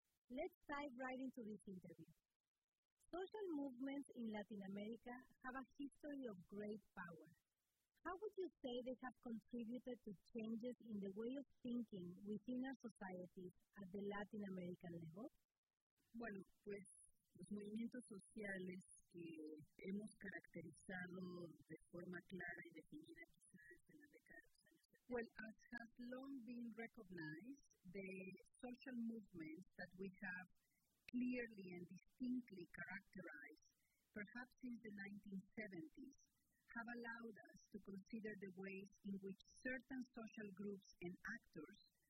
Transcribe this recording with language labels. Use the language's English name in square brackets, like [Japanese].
[English] Let's dive right into this interview. Social movements in Latin America have a history of great power. How would you say they have contributed to changes in the way of thinking within our societies at the Latin American level? [Spanish] Bueno, pues los movimientos sociales que hemos caracterizado de forma clara y definida quizás en la década de los años 70. [English] Well, as has long been recognized, the social movements that we have clearly and distinctly characterized, perhaps since the 1970s, have allowed us to consider the ways in which certain social groups and actors,